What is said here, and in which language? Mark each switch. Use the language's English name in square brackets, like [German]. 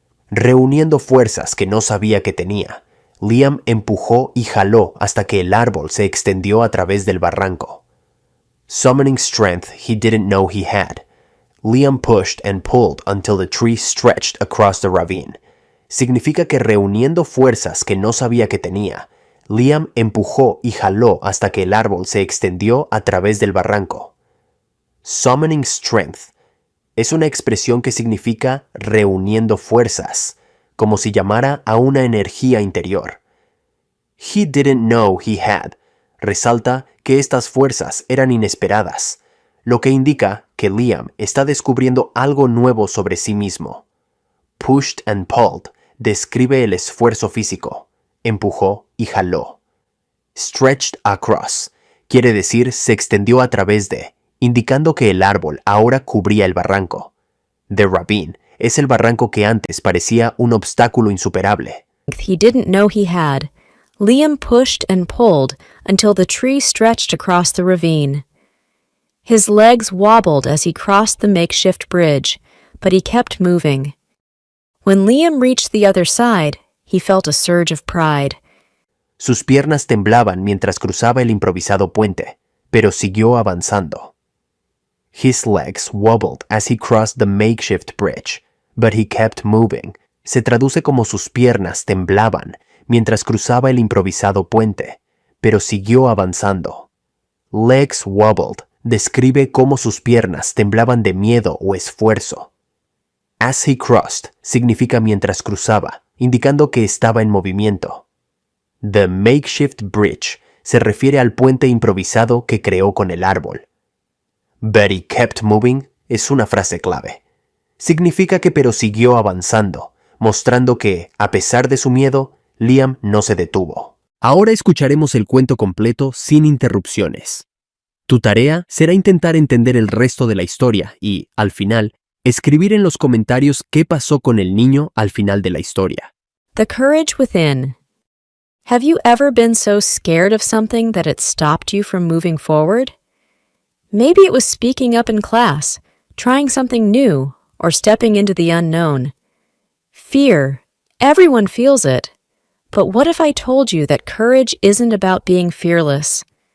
[Spanish] Reuniendo fuerzas que no sabía que tenía, Liam empujó y jaló hasta que el árbol se extendió a través del barranco. [English] Summoning strength he didn't know he had, Liam pushed and pulled until the tree stretched across the ravine. [Spanish] Significa que reuniendo fuerzas que no sabía que tenía, Liam empujó y jaló hasta que el árbol se extendió a través del barranco. [English] Summoning strength [Spanish] es una expresión que significa reuniendo fuerzas, como si llamara a una energía interior. [English] He didn't know he had [Spanish] resalta que estas fuerzas eran inesperadas, lo que indica que Liam está descubriendo algo nuevo sobre sí mismo. [English] Pushed and pulled [Spanish] describe el esfuerzo físico, empujó y jaló. [English] Stretched across [Spanish] quiere decir se extendió a través de, indicando que el árbol ahora cubría el barranco. [English] The ravine [Spanish] es el barranco que antes parecía un obstáculo insuperable. [English] He didn't know he had, Liam pushed and pulled until the tree stretched across the ravine. His legs wobbled as he crossed the makeshift bridge, but he kept moving. When Liam reached the other side, he felt a surge of pride. [Spanish] Sus piernas temblaban mientras cruzaba el improvisado puente, pero siguió avanzando. [English] His legs wobbled as he crossed the makeshift bridge, but he kept moving. [Spanish] Se traduce como sus piernas temblaban mientras cruzaba el improvisado puente, pero siguió avanzando. [English] Legs wobbled [Spanish] describe cómo sus piernas temblaban de miedo o esfuerzo. [English] As he crossed [Spanish] significa mientras cruzaba, indicando que estaba en movimiento. [English] The makeshift bridge [Spanish] se refiere al puente improvisado que creó con el árbol. [English] But he kept moving [Spanish] es una frase clave. Significa que pero siguió avanzando, mostrando que, a pesar de su miedo, Liam no se detuvo. Ahora escucharemos el cuento completo sin interrupciones. Tu tarea será intentar entender el resto de la historia y, al final, escribir en los comentarios qué pasó con el niño al final de la historia. [English] The courage within. Have you ever been so scared of something that it stopped you from moving forward? Maybe it was speaking up in class, trying something new, or stepping into the unknown. Fear. Everyone feels it. But what if I told you that courage isn't about being fearless?